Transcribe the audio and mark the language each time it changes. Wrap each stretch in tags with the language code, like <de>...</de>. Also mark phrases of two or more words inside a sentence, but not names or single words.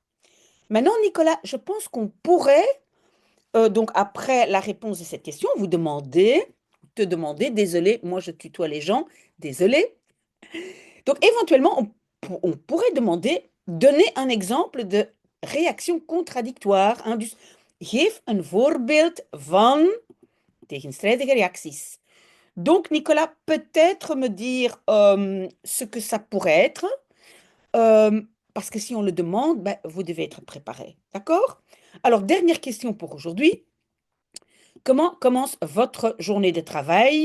<fr>Maintenant, Nicolas, je pense qu'on pourrait, donc après la réponse de cette question, te demander, désolé, moi je tutoie les gens, désolé, donc, éventuellement, on pourrait demander, donner un exemple de réaction contradictoire. Hein,</fr> <nl>dus, geef een voorbeeld van tegenstrijdige reacties.</nl> <fr>Donc, Nicolas, peut-être me dire ce que ça pourrait être, euh, parce que si on le demande, ben, vous devez être préparé. D'accord? Alors, dernière question pour aujourd'hui. Comment commence votre journée de travail?</fr>